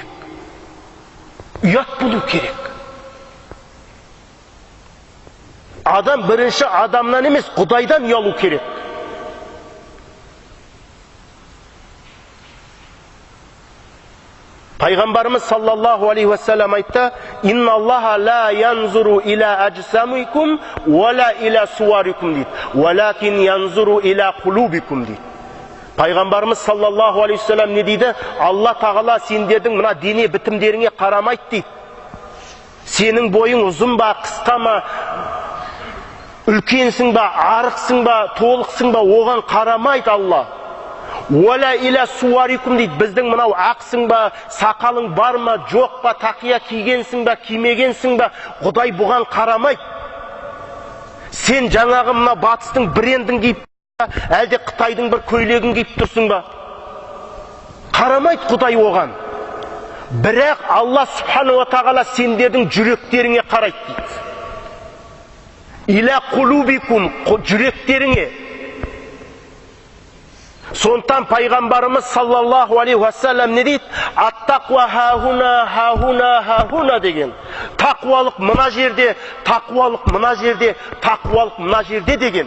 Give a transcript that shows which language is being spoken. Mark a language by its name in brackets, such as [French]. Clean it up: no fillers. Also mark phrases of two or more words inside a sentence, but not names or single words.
[Kazakh] Ұят болу керек. Адам бірінші адамнан емес, Құдайдан ұялу керек. Пайғамбарымыз [Arabic] صلى الله عليه وسلم [Kazakh] айтты: [Arabic] "إن الله لا ينظر إلى أجسامكم ولا إلى صوركم" дейді. "ولكن ينظر إلى قلوبكم" дейді. [Kazakh] Пайғамбарымыз [Arabic] صلى الله عليه وسلم [Kazakh] не дейді? Алла тағала сендердің мына дене бітімдеріңе қарамайды дейді. Сенің бойың ұзын ба, қысқа ма, үлкенсің ба, арықсың ба, толықсың ба, оған қарамайды Алла. [Arabic] ولا إلى صوركم дейді. [Kazakh] Біздің мынау ақсың ба, сақалың бар ма, жоқ па, тақия кигенсің ба, кимегенсің ба, Құдай бұған қарамайды. Сен жаңағы мына батыстың брендін киіп ба, әлде Қытайдың бір көйлегін киіп тұрсың ба, қарамайды Құдай оған. Бірақ Алла [Arabic] سبحانه وتعالى [Kazakh] сендердің жүректеріңе қарайды дейді. [Arabic] إلى قلوبكم, [Kazakh] жүректеріңе. Сондықтан пайғамбарымыз [Arabic] صلى الله عليه وسلم [Kazakh] не дейді? [Arabic] التقوى ههنا ههنا ههنا деген. [Kazakh] Тақуалық мына жерде, тақуалық мына жерде, тақуалық мына жерде деген.